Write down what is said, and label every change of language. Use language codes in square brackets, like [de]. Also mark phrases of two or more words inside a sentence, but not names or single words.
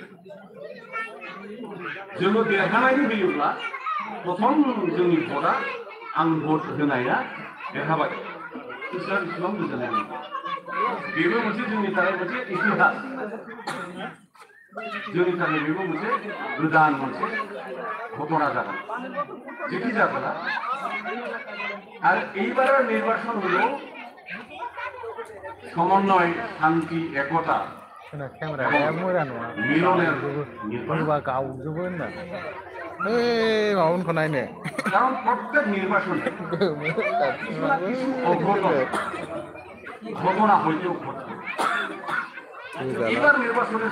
[brx] जोङो देरहानायनि होयोब्ला प्रथम जोंनि भटआ आं भट होनाया देरहाबाय इसोरा बेसेबां गोजोननाय मोनगोन बेबो मोनसे जोंनि थाखाय मोनसे इतिहास जोंनि थाखाय बेबो मोनसे गोदान मोनसे घटना जागोन जेखि जागोन [bn] আর এইবার নির্বাচন হলো সমন্বয় শান্তি একতা মিলনের কারণ প্রত্যেক নির্বাচনে ঘটনা হইতেও ঘটছে এবার নির্বাচনের